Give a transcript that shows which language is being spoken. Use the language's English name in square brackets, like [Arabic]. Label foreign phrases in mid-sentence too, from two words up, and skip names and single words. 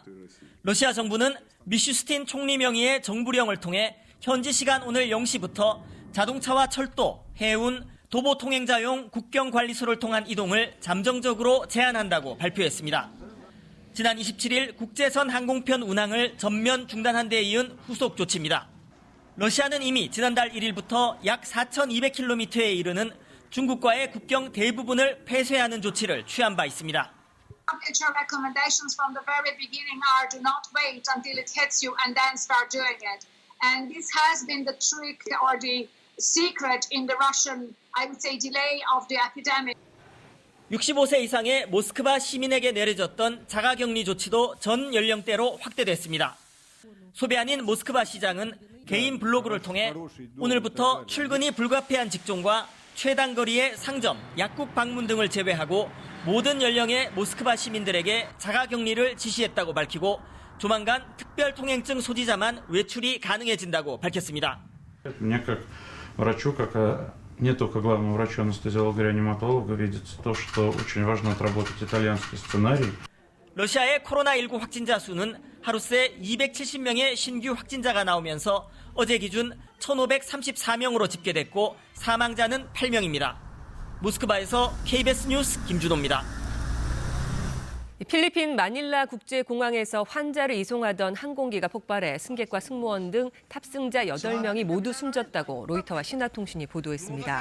[Korean] 러시아 정부는 미슈스틴 총리 명의의 정부령을 통해 현지 시간 오늘 0시부터 자동차와 철도, 해운, 도보 통행자용 국경관리소를 통한 이동을 잠정적으로 제한한다고 발표했습니다. 지난 27일 국제선 항공편 운항을 전면 중단한 데 이은 후속 조치입니다. 러시아는 이미 지난달 1일부터 약 4,200km에 이르는 중국과의 국경 대부분을 폐쇄하는 조치를 취한 바 있습니다. [English] Our recommendations from the very beginning are do not wait until it hits you and then start doing it. And this has been the trick or the secret in the Russian, I would say, delay of the epidemic. [Korean] 65세 이상의 모스크바 시민에게 내려졌던 자가격리 조치도 전 연령대로 확대됐습니다. 소비아닌 모스크바 시장은 개인 블로그를 통해 오늘부터 출근이 불가피한 직종과 최단거리의 상점, 약국 방문 등을 제외하고 모든 연령의 모스크바 시민들에게 자가격리를 지시했다고 밝히고 조만간 특별통행증 소지자만 외출이 가능해진다고 밝혔습니다. [Russian] Врачу, как не только главному врачу, анестезиологу, реаниматологу, видится то, что очень важно отработать итальянский сценарий. [Korean] 러시아의 코로나19 확진자 수는 하루 새 270명의 신규 확진자가 나오면서 어제 기준 1,534명으로 집계됐고 사망자는 8명입니다. 모스크바에서 KBS 뉴스 김준호입니다. 필리핀 마닐라 국제공항에서 환자를 이송하던 항공기가 폭발해 승객과 승무원 등 탑승자 8명이 모두 숨졌다고 로이터와 신화통신이 보도했습니다.